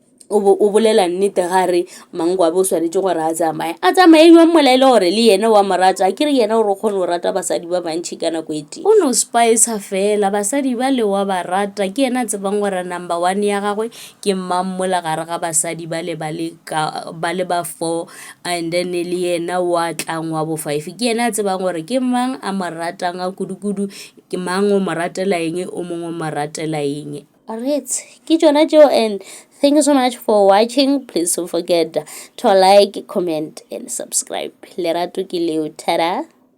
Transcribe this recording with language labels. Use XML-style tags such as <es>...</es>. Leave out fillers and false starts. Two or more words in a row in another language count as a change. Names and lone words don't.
<nso>o bolela nnete gare Mangwabi o swanetse gore a tsamaye yo mmolaele gore le yena wa morata ke re yena gore o kgone go rata basadi ba bantšhi ka nako e tee o no spice fela basadi ba le wa ba rata ke yena tsebang gore number 1 ya gagwe ke mmammola gare ga basadi ba le ba 4</nso> <en>and then</en> <nso>le yena wa tlang wa bo 5 ke yena tsebang gore ke mang a mo ratang a kudu-kudu ke mang o mo ratela eng o mongwe o mo ratela eng. Alright, ke tsona tšeo,</nso> <en>and thank you so much for watching. Please don't forget to like, comment and subscribe.</en> <nso>Lerato ke leo, tada.</nso>